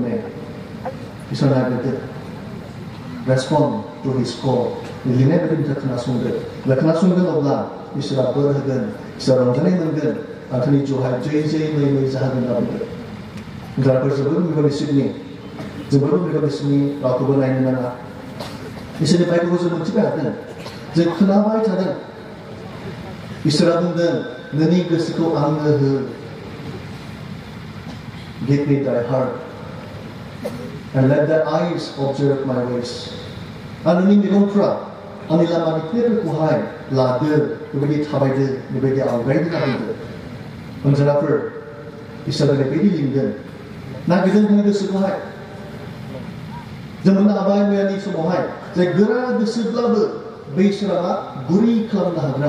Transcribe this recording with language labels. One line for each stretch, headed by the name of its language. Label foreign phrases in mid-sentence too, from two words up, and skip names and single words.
Bodo: ने इसोरा नागिरदो
English: respond to his call
Bodo: लिरनाय बायदि नोंथाङा खोनासंदो खोनासंगोन अब्ला इसोरा बोर होगोन इसोरा रंजानाय मोनगोन आंनि जिउहाय जै जै मै मै जाहोगोन होनना बुंदों जायफोर जोबोद बिबार बिसोरनि जोबोद बिबार बिसोरनि रावखौबो नायनो नाङा इसोरनि बाइबेलखौ जों मोनथिबाय थादों जों खोनाबाय थादों इसोरा बुंदों नोंनि गोसोखौ आंनो हो
English: give me thy heart and let the eyes observe my ways
Bodo: आरो नोंनि मेगनफ्रा आंनि लामानि खोथाफोरखौहाय लादो बेबायदि थाबायदो बेबायदि आवगायदो लाबोदो अनजाराफोर इसोरा बेबायदि लिंदों नागिरदों नोंनि गोसोखौहाय जों मोननो हाबाय मैयानि समावहाय जे गोरा गोसोब्लाबो बै इसोरा गुरै खालामनो हाग्रा